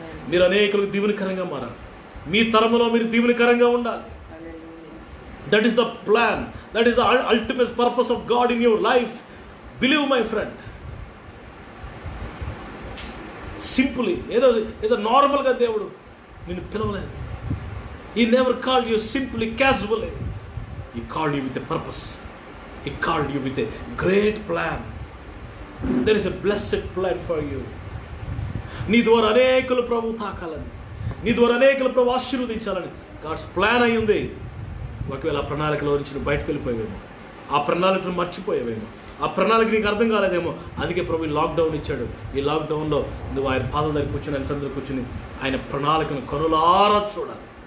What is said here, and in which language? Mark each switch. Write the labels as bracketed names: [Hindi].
[Telugu] మీరు అనేకులకు దీవెనకరంగా మారాలి. మీ తరములో మీరు దీవెనకరంగా ఉండాలి. [English] That is the plan. That is the ultimate purpose of God in your life. Believe my friend. [Telugu] Simply ఏదో నార్మల్గా దేవుడు నిన్ను పిలవలేదు. [English] He never called you simply casually. He called you with a purpose. He called you with a great plan. There is a blessed plan for you. [Telugu] నీ ద్వారా అనేకులు ప్రభు తాకాలని, నీ ద్వారా అనేకులు ప్రభు ఆశీర్వదించాలని గాడ్స్ ప్లాన్ అయి ఉంది. ఒకవేళ ఆ ప్రణాళికలో నుంచి నువ్వు బయటకు వెళ్ళిపోయావేమో, ఆ ప్రణాళికను మర్చిపోయావేమో, ఆ ప్రణాళిక నీకు అర్థం కాలేదేమో. అందుకే ప్రభు ఈ లాక్డౌన్ ఇచ్చాడు. ఈ లాక్డౌన్లో నువ్వు ఆయన పాదాల దగ్గర కూర్చొని, ఆయన సందులో కూర్చొని ఆయన ప్రణాళికను కనులారా చూడాలి.